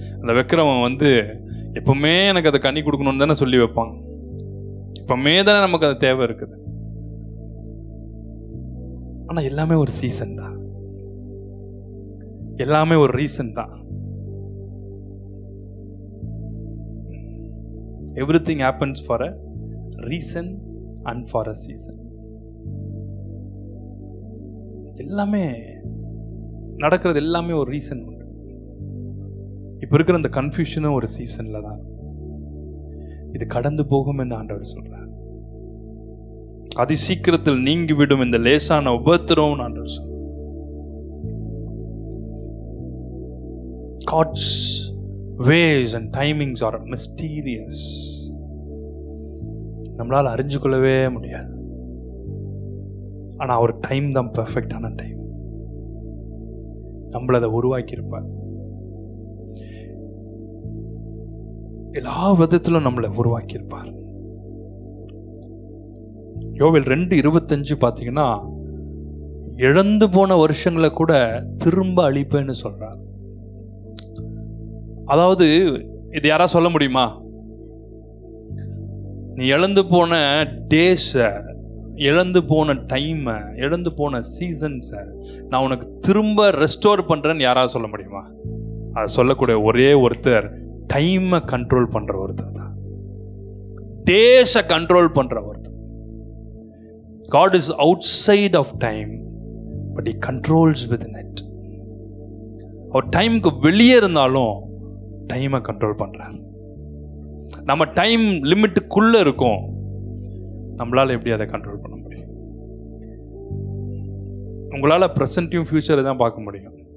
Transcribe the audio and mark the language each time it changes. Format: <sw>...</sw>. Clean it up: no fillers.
<ta>அந்த வைக்கிறவன் வந்து எப்பவுமே எனக்கு அதை கனி கொடுக்கணும்னு தானே சொல்லி வைப்பாங்க. எப்பவுமே தானே நமக்கு அது தேவை இருக்குது. ஆனா எல்லாமே ஒரு சீசன் தான், எல்லாமே ஒரு ரீசன் தான்.</ta> <en>Everything happens for a reason and for a season.</en> <ta>எல்லாமே நடக்கிறது எல்லாமே ஒரு ரீசன் உண்டு. இப்ப இருக்கிற இந்த கன்ஃபியூஷனும் ஒரு சீசன்ல தான். இது கடந்து போகும் என்று ஆண்டவர் சொல்றார். அதி சீக்கிரத்தில் நீங்கிவிடும் இந்த லேசான உபத்திரவம் ஆண்டவர் சொல்றார்.</ta> <en>God's ways and timings are mysterious.</en> <ta>நம்மளால் அறிஞ்சு கொள்ளவே முடியாது. ஆனா அவர் டைம் தான் பெர்ஃபெக்டான டைம். நம்மள அதை உருவாக்கி இருப்பார். எல்லா விதத்திலும் நம்மளை உருவாக்கி இருப்பார். யோவேல் 2:25 பார்த்தீங்கன்னா, இழந்து போன வருஷங்களை கூட திரும்ப அழிப்பேன்னு சொல்றார். அதாவது இது யாரா சொல்ல முடியுமா? நீ இழந்து போன டேஸ, இழந்து போன டைமை, இழந்து போன சீசன்ஸை நான் உனக்கு திரும்ப ரெஸ்டோர் பண்றேன்னு யாராவது சொல்ல முடியுமா? அதை சொல்லக்கூடிய ஒரே ஒருத்தர் டைமை கண்ட்ரோல் பண்ற ஒருத்தர் தான். டேஸ கண்ட்ரோல் பண்ற ஒருத்தர்.</ta> <en>God is outside of time, but he controls within it.</en> <ta>அவர் டைமுக்கு வெளியே இருந்தாலும் டைமை கண்ட்ரோல் பண்றார். நம்ம டைம் லிமிட்டுக்குள்ள இருக்கோம், நம்மளால எப்படி அதை கண்ட்ரோல் பண்ண முடியும்? உங்களால பிரசன்ட்டையும் ஃபியூச்சரை தான் பார்க்க முடியும்.</ta>